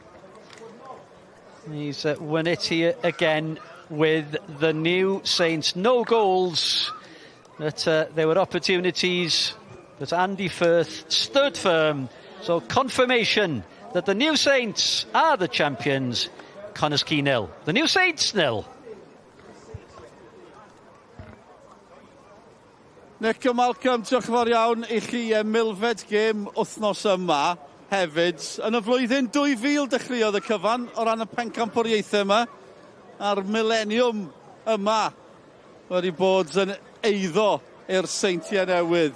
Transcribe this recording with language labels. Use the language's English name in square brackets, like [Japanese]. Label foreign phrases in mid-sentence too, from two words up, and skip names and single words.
[English] He's won it here again with the new Saints. No goals, but there were opportunities, but Andy Firth stood firm. So confirmation that the new Saints are the champions. Connah's Quay 0. The new Saints 0. [Welsh] Nick a Malcolm, diolch yn fawr iawn i chi milfed gêm wythnos yma hefyd. Yn y flwyddyn 2000 dechreuodd y cyfan o ran y pencampwriaethau yma. A'r millennium yma wedi bod yn eiddo i'r Seintiau newydd.